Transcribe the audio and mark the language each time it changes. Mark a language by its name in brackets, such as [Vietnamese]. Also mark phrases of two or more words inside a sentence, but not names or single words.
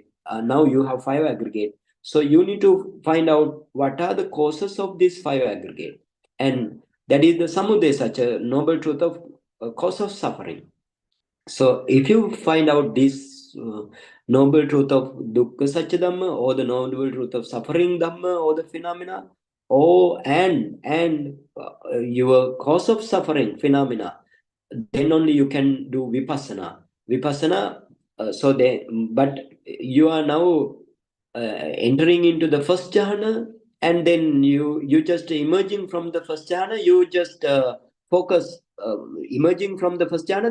[English] Now you have five aggregate. So you need to find out what are the causes of this five aggregate, and that is the samudaya, such a noble truth of cause of suffering. So if you find out this noble truth of [Pali] dukkha satya dhamma, [English] or the noble truth of suffering dhamma, or the phenomena, and your cause of suffering phenomena, then only you can do vipassana. But you are now entering into the first jhana, and then you just emerging from the first jhana, you just focus emerging from the first jhana.